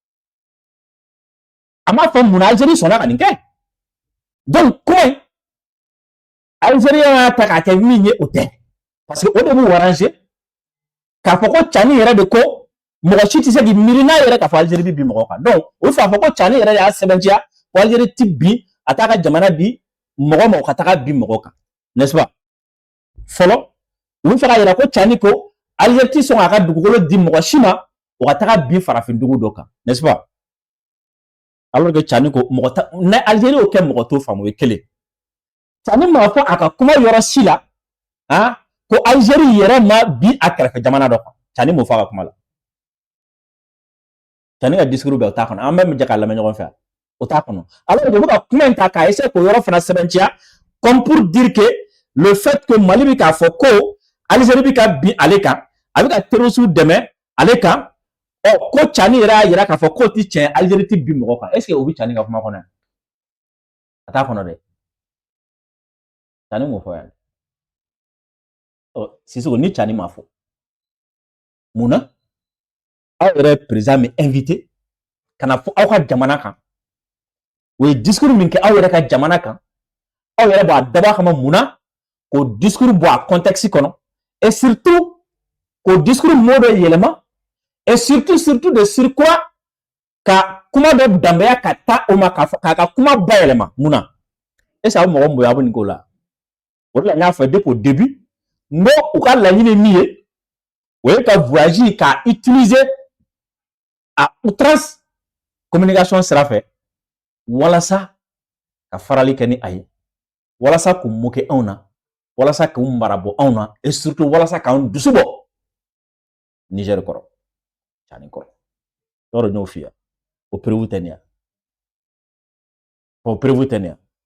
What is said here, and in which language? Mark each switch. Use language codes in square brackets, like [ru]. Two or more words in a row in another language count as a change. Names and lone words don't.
[bm] a m'a fɔ munna Algérie sɔnna ka nin kɛ donc kuma in Algérie y'a ta k'a kɛ min ye o tɛ [fr] parce que [bm] o de b'u arranger k'a fɔ ko Tchani yɛrɛ de ko mɔgɔ si tɛ se k'i miiri n'a yɛrɛ k'a fɔ Algérie bɛ bin mɔgɔ kan donc o f'a fɔ ko Tchani yɛrɛ de y'a sɛbɛntiya ko Algérie ti bin a t'a ka jamana di mɔgɔ ma o ka taga bin mɔgɔ kan [fr] n'est-ce pas [bm] fɔlɔ u bɛ fɛ ka yira ko Tchani ko Algérie ti sɔn k'a ka dugukolo di mɔgɔ si ma o ka taga bin farafindugu dɔ kan [fr] n'est-ce pas alors que [bm] Tchani ko mɔgɔ ta ni Algérie y'o kɛ mɔgɔ t'o faamu o ye kelen Tchani m'a fɔ a ka kuma yɔrɔ si la ko Algérie yɛrɛ ma bi a kɛrɛfɛ jamana dɔ kan Tchani m'o fɔ a ka kuma la Tchani ka discours bɛɛ o t'a kɔnɔ an bɛɛ bɛ jɛ k'a lamɛn ɲɔgɔn fɛ o t'a kɔnɔ [fr] alors que [bm] u bɛ ka kuma in ta k'a essayer k'o yɔrɔ fana sɛbɛntiya [fr] comme pour dire que le fait que [bm] Mali bɛ k'a fɔ ko Algérie bɛ ka bin ale kan a bɛ ka terroristes dɛmɛ ale kan ko Tchani yɛrɛ y'a yira k'a fɔ k'o ti tiɲɛ Algérie ti bin mɔgɔ kan [fr] est-ce que [bm] o bɛ Tchani ka kuma kɔnɔ yan a t'a kɔnɔ dɛ Tchani m'o fɔ yan Sisoko ni Tchani m'a fɔ munna aw yɛrɛ président min invité ka na fɔ aw ka jamana kan o ye discours min kɛ aw yɛrɛ ka jamana kan aw yɛrɛ b'a dabɔ kama munna k'o discours bɔ a contexte kɔnɔ [fr] et surtout [bm] k'o [fr] discours mot [bm] dɔ yɛlɛma [fr] et surtout de surcroît [bm] ka kuma dɔ danbeya ka taa o ma k'a ka kuma bayɛlɛma munna [fr] est-ce que [bm] a bɛ mɔgɔ bonya a bɛ nin ko la o de la n y'a fɔ [fr] depuis au [bm] début n ko u ka laɲini ye min ye o ye ka voyage k'a [fr] utiliser à outrance communication [bm] sira fɛ walasa ka farali kɛ ni a ye walasa k'u moquer anw na walasa k'u marabɔ anw na [fr] et surtout [bm] walasa k'anw dusu bɔ Niger kɔrɔ Tchani kɔrɔ yɔrɔ n y'o f'i ye o prévu tɛ nin ye o prévu tɛ nin ye